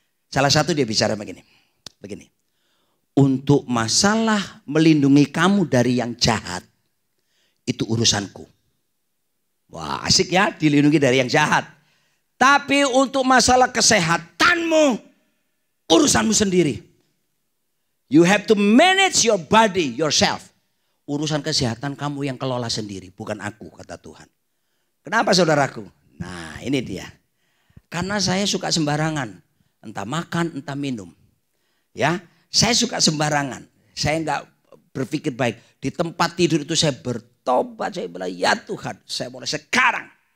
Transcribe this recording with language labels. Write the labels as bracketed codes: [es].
[id] Salah satu dia bicara begini. Untuk masalah melindungi kamu dari yang jahat, itu urusanku. Wah, asik ya, dilindungi dari yang jahat. Tapi untuk masalah kesehatanmu, urusanmu sendiri. [en] You have to manage your body yourself. [id] Urusan kesehatan kamu yang kelola sendiri, bukan aku, kata Tuhan. Kenapa saudaraku? Nah, ini dia. Karena saya suka sembarangan, entah makan, entah minum. Ya, saya suka sembarangan. Saya enggak berpikir baik. Di tempat tidur itu saya bertobat, saya bilang, ya Tuhan, saya mulai sekarang.